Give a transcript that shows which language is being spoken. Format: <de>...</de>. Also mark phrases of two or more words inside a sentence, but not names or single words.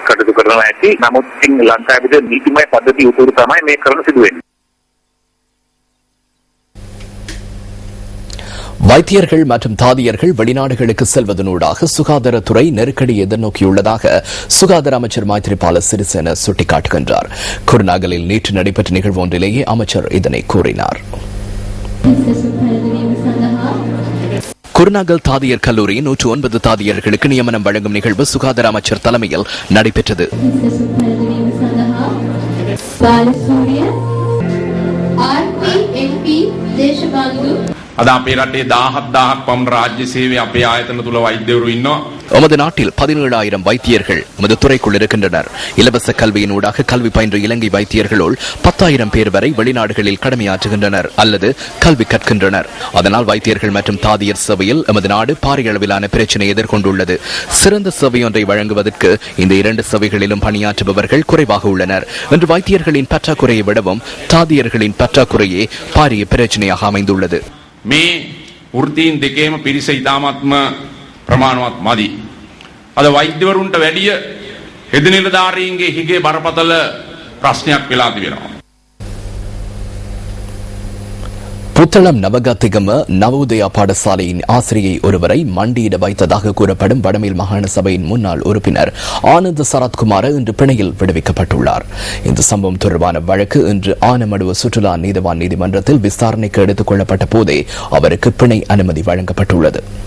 <ta>வைத்தியர்கள் மற்றும் தாதியர்கள் வெளிநாடுகளுக்கு செல்வதனூடாக சுகாதாரத்துறை நெருக்கடி எதிர்நோக்கியுள்ளதாக சுகாதார அமைச்சர் மைத்ரிபால சிறிசேன சுட்டிக்காட்டுகின்றார். குருநாகலில் நேற்று நடைபெற்ற நிகழ்வு ஒன்றிலேயே அமைச்சர் இதனை கூறினார். குருநாகல் தாதியர் கல்லூரி 109 தாதியர்களுக்கு நியமனம் வழங்கும் நிகழ்வு சுகாதார அமைச்சர் தலைமையில் நடைபெற்றது.</ta> <si>අද අපේ රටේ 17,000ක් පමණ රාජ්‍ය සේවය අපේ ආයතන තුල වෛද්‍යවරු ඉන්නවා.</si> <ta>நமது நாட்டில் 17,000 வைத்தியர்கள் நமது துறைக்குள் இருக்கின்றனர். இலவச கல்வியினூடாக கல்வி பயின்ற இலங்கை வைத்தியர்களுள் 10,000 பேர் வரை வெளிநாடுகளில் கடமையாற்றுகின்றனர் அல்லது கல்வி கற்கின்றனர். அதனால் வைத்தியர்கள் மற்றும் தாதியர் சேவையில் நமது நாடு பாரிய அளவிலான பிரச்சினை எதிர்கொண்டுள்ளது. சிறந்த சேவையொன்றை வழங்குவதற்கு இந்த 2 சேவைகளிலும் பணியாற்றுபவர்கள் குறைவாக உள்ளனர். இன்று வைத்தியர்களின் பற்றாக்குறையை விடவும் தாதியர்களின் பற்றாக்குறையே பாரிய பிரச்சனையாக அமைந்துள்ளது.</ta> <si>මේ වෘත්තීන් දෙකේම පිරිස ඉතාමත්ම ප්‍රමාණවත් මදි. අද වෛද්‍යවරුන්ට වැඩිය හෙද නිලධාරීන්ගේ හිගේ බරපතල ප්‍රශ්නයක් වෙලා තිබෙනවා.</si> <ta>புத்தளம் நவகத்திகம நவோதயா பாடசாலையின் ஆசிரியை ஒருவரை மண்டியிட வைத்ததாக கூறப்படும் வடமேல் மாகாண சபையின் முன்னாள் உறுப்பினர் ஆனந்த் சரத்குமார் இன்று பிணையில் விடுவிக்கப்பட்டுள்ளார். இந்த சம்பவம் தொடர்பான வழக்கு இன்று ஆனமடுவ சுற்றுலா நீதிவான் நீதிமன்றத்தில் விசாரணைக்கு எடுத்துக் கொள்ளப்பட்ட போதே அவருக்கு பிணை அனுமதி வழங்கப்பட்டுள்ளது.</ta>